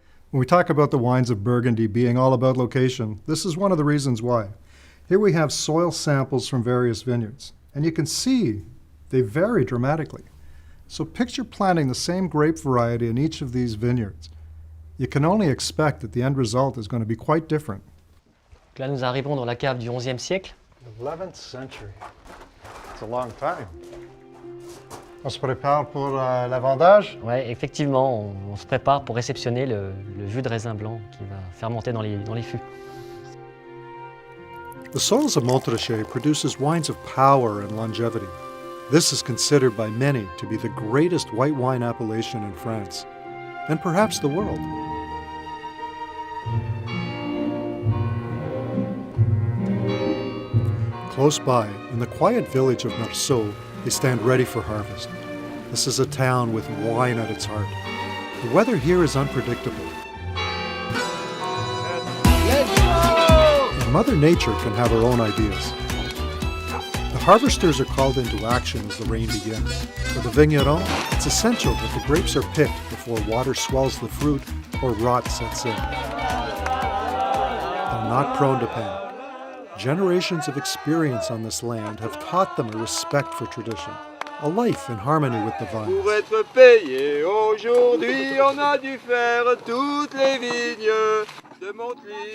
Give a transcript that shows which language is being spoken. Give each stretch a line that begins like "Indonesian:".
English: When we talk about the wines of Burgundy being all about location, this is one of the reasons why. Here we have soil samples from various vineyards, and you can see they vary dramatically. So picture planting the same grape variety in each of these vineyards. You can only expect that the end result is going to be quite different.
French: Là, nous arrivons dans la cave du XIe siècle.
English: 11th century. It's a long time.
French: On se prépare pour la vendage? Ouais, effectivement, on se prépare pour réceptionner le jus de raisin blanc qui va fermenter dans les fûts.
English: The soils of Montrachet produces wines of power and longevity. This is considered by many to be the greatest white wine appellation in France, and perhaps the world. Close by, in the quiet village of Meursault, they stand ready for harvest. This is a town with wine at its heart. The weather here is unpredictable. And Mother Nature can have her own ideas. The harvesters are called into action as the rain begins. For the vigneron, it's essential that the grapes are picked before water swells the fruit or rot sets in. They're not prone to panic. Generations of experience on this land have taught them a respect for tradition, a life in harmony with the vine.
French: Pour être payé aujourd'hui, on a dû faire toutes les vignes de Montely.